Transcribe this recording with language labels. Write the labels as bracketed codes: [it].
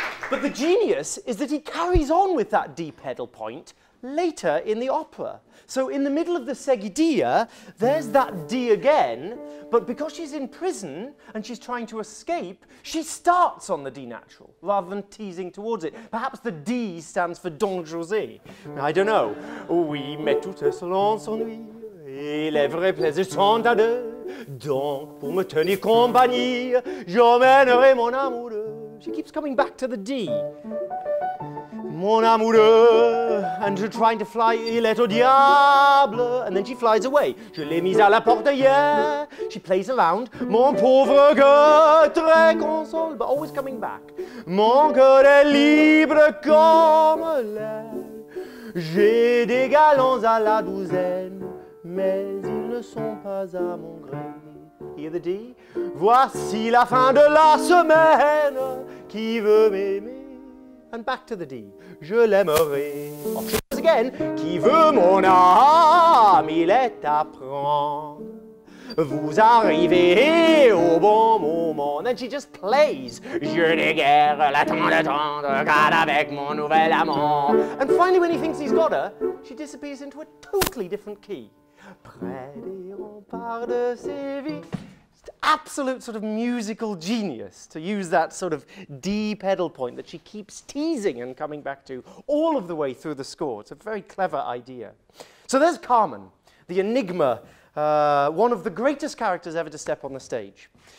[en] But the genius is that he carries on with that D pedal point later in the opera. So in the middle of the seguidilla, there's that D again, but because she's in prison and she's trying to escape, she starts on the D natural rather than teasing towards it. Perhaps the D stands for Don José. I don't know. [fr] Oui, mais tout cela s'ennuie, et les vrais plaisirs sont à deux. Donc, pour me tenir compagnie, j'emmènerai mon amoureux. [en] She keeps coming back to the D. [fr] Mon amoureux, [en] and she's trying to fly, [fr] il est au diable, [en] and then she flies away. [fr] Je l'ai mise à la portière. [en] She plays around. [fr] Mon pauvre cœur, très console, [en] but always coming back. [fr] Mon cœur est libre comme l'air. J'ai des galants à la douzaine, mais ils ne sont pas à mon gré. [en] Hear the D? [fr] Voici la fin de la semaine, qui veut m'aimer? [en] And back to the D. [fr] Je l'aimerai. [en] Option again. [fr] Qui veut mon âme, il est à prendre. Vous arrivez au bon moment. [en] And then she just plays. [fr] Je n'ai guère la temps d'attendre, car avec mon nouvel amant. [en] And finally, when he thinks he's got her, she disappears into a totally different key. [fr] Près des remparts de Séville. [en] Absolute sort of musical genius to use that sort of D pedal point that she keeps teasing and coming back to all of the way through the score. It's a very clever idea. So there's Carmen, the enigma, one of the greatest characters ever to step on the stage.